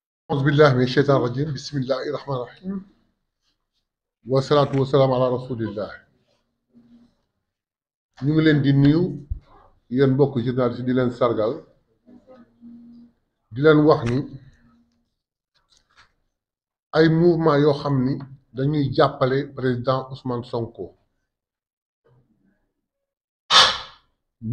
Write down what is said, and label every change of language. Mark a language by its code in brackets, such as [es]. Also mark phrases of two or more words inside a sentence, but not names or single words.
[ar] أعوذ بالله من الشيطان الرجيم بسم الله الرحمن الرحيم والصلاة والسلام على رسول الله. [wo] ñu ngi leen di nuyu yéen mbokk journaliste di leen sargal di leen wax ni ay mouvement yoo xam ni dañuy jàppale président Ousmane Sonko ñu